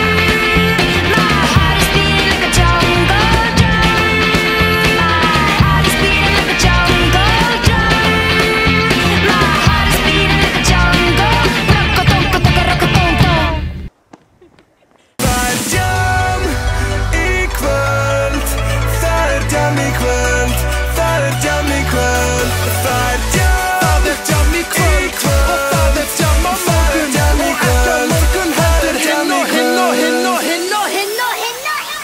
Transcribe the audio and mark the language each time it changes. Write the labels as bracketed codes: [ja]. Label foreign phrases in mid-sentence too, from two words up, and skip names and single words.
[en] My heart is beating like a jungle drum. My heart is beating like a jungle drum. My heart is beating like a jungle. Rock-a-dum-ka-dum-ka-dum-ka-dum. [is] Það er jam í kvöld. Það er jam í kvöld. Það er jam í kvöld. Það er jam í kvöld. Og það er jam á morgun. Og ekki á morgun heldur hinn og hinn og hinn og hinn og hinn og hinn og hinn.